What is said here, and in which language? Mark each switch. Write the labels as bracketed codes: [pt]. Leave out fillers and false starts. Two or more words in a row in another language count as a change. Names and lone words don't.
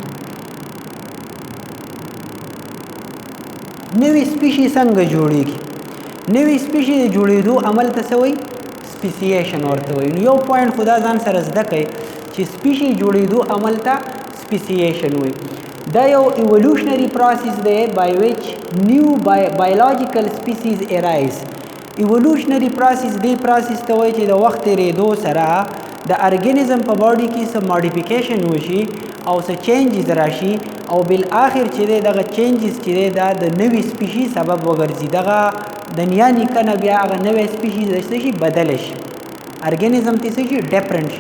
[ps] نوی سپیشی څنګه جوړیږي؟ نوی سپیشی د جوړېدو عمل ته څه وایي؟ سپیسیشن ورته وایي. نو یو پوینټ خدا ځان سره زده کوئ چې سپیشی جوړېدو عمل ته سپیسیشن وایي. دا یو [en] evolutionary process دی by which new biological species arise. evolutionary process [ps] دی پروسیس ته وایي چې د وخت تېرېدو سره د ارګینزم په باډي کې څه ماډیفیکیشن وشي او څه چینجز راشي، او بالآخر چې دی دغه چینجز چې دی دا د نوي سپیشي سبب وګرځي. دغه د نیا نیکه نه بیا هغه نوی سپیشي څه شي بدله شي، ارګینزم ته څه شي ډیفرنٹ شي.